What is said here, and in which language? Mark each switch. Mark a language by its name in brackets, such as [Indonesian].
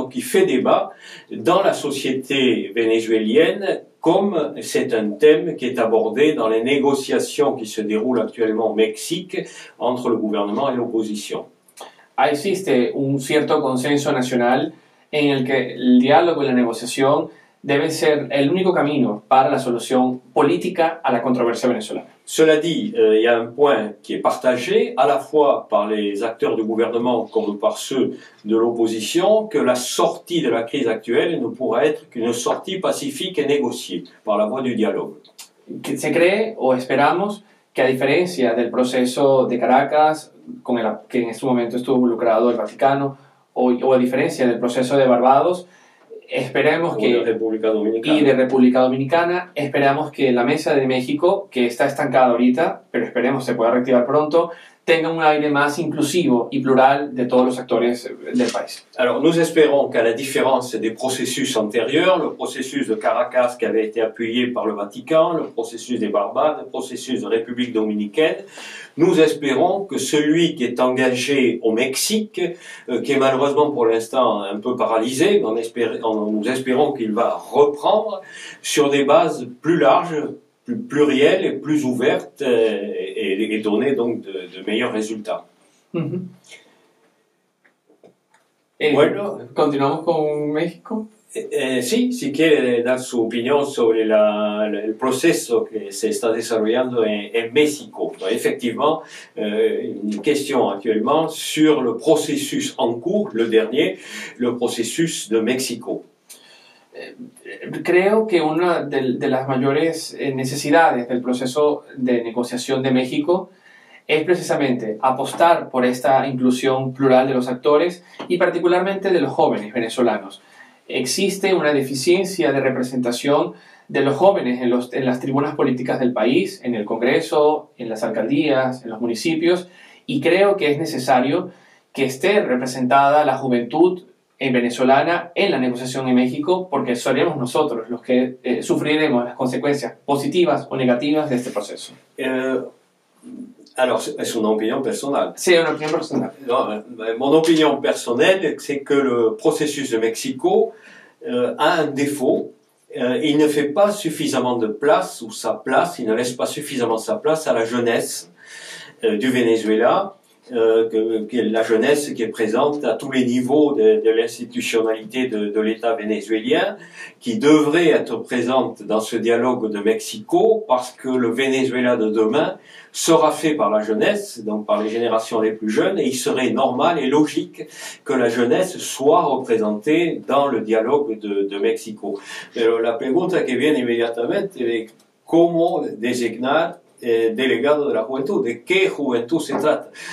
[French] Donc il fait débat dans la société vénézuélienne, comme c'est un thème qui est abordé dans les négociations qui se déroulent actuellement au Mexique entre le gouvernement et l'opposition. [Spanish] Existe un cierto consenso nacional en el que el diálogo y la negociación deben ser el único camino para la solución política a la controversia venezolana. [French] Cela dit, il y a un point qui est partagé à la fois par les acteurs du gouvernement comme par ceux de l'opposition, que la sortie de la crise actuelle ne pourra être qu'une sortie pacifique et négociée par la voie du dialogue. [Spanish] Que se cree o esperamos que a diferencia del proceso de Caracas, con el que en este momento estuvo involucrado el Vaticano, o a diferencia del proceso de Barbados, esperemos que, y de República Dominicana, esperamos que la Mesa de México, que está estancada ahorita, pero esperemos se pueda reactivar pronto, tenga un aire más inclusivo y plural de todos los actores del país. [French] Alors nous espérons qu'à la différence des processus antérieurs, le processus de Caracas qui avait été appuyé par le Vatican, le processus des Barbades, le processus de République dominicaine, nous espérons que celui qui est engagé au Mexique, qui est malheureusement pour l'instant un peu paralysé, nous espérons qu'il va reprendre sur des bases plus larges, plus plurielles et plus ouvertes et donner donc de meilleurs résultats. Uh-huh. [Spanish] Bueno, ¿continuamos con México? Sí, si quiere dar su opinión sobre el proceso que se está desarrollando en México. [French] Effectivement, une question actuellement sur le processus en cours, le dernier, le processus de México. [Spanish] Creo que una de las mayores necesidades del proceso de negociación de México es precisamente apostar por esta inclusión plural de los actores y particularmente de los jóvenes venezolanos. Existe una deficiencia de representación de los jóvenes en las tribunas políticas del país, en el Congreso, en las alcaldías, en los municipios, y creo que es necesario que esté representada la juventud venezolana en la negociación en México, porque seremos nosotros los que sufriremos las consecuencias positivas o negativas de este proceso. [French] Alors, c'est une opinion personnelle. C'est une opinion personnelle. Non, mon opinion personnelle, c'est que le processus de Mexico a un défaut. Il ne fait pas suffisamment de place, ou sa place, il ne laisse pas suffisamment sa place à la jeunesse du Venezuela, que la jeunesse qui est présente à tous les niveaux de l'institutionnalité de l'État vénézuélien, qui devrait être présente dans ce dialogue de Mexico, parce que le Venezuela de demain sera fait par la jeunesse, donc par les générations les plus jeunes, et il serait normal et logique que la jeunesse soit représentée dans le dialogue de Mexico. [Spanish] Pero la pregunta que viene inmediatamente es cómo designar delegado de la juventud, de qué juventud se trata.